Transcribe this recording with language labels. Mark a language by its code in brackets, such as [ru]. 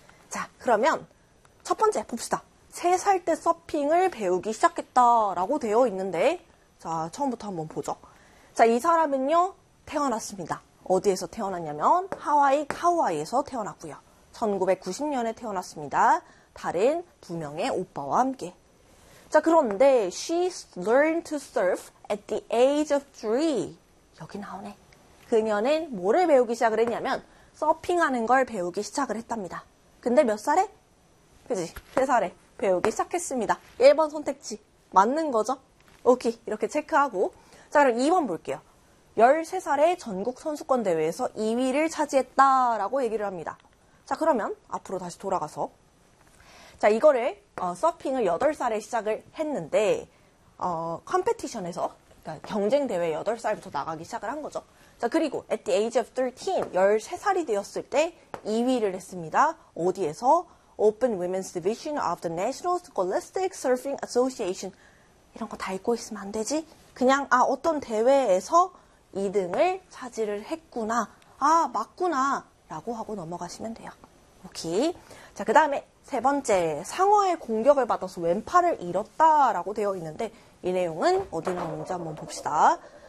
[ko] 자, 그러면 첫 번째 봅시다. 3살 때 서핑을 배우기 시작했다라고 되어 있는데 자, 처음부터 한번 보죠. 자, 이 사람은요. 태어났습니다. 어디에서 태어났냐면 하와이, 카우아이에서 태어났고요. 1990년에 태어났습니다. 다른 두 명의 오빠와 함께. 자, 그런데 [en] she learned to surf at the age of 3. [ko] 여기 나오네. 그녀는 뭐를 배우기 시작을 했냐면 서핑하는 걸 배우기 시작을 했답니다. 근데 몇 살에? 그지? 3살에 배우기 시작했습니다. 1번 선택지. 맞는 거죠? 오케이. 이렇게 체크하고. 자, 그럼 2번 볼게요. 13살에 전국선수권대회에서 2위를 차지했다라고 얘기를 합니다. 자, 그러면 앞으로 다시 돌아가서. 자, 이거를 서핑을 8살에 시작을 했는데 컴페티션에서 그러니까 경쟁대회 8살부터 나가기 시작을 한 거죠. 자, 그리고 [en] at the age of 13, [ko] 13살이 되었을 때 2위를 했습니다. 어디에서? [en] Open Women's Division of the National Scholastic Surfing Association. [ko] 이런 거 다 읽고 있으면 안 되지. 그냥 어떤 대회에서 2등을 차지를 했구나. 아, 맞구나. 라고 하고 넘어가시면 돼요. 오케이. 자, 그 다음에 세 번째. 상어의 공격을 받아서 왼팔을 잃었다. 라고 되어 있는데 이 내용은 어디 나오는지 한번 봅시다.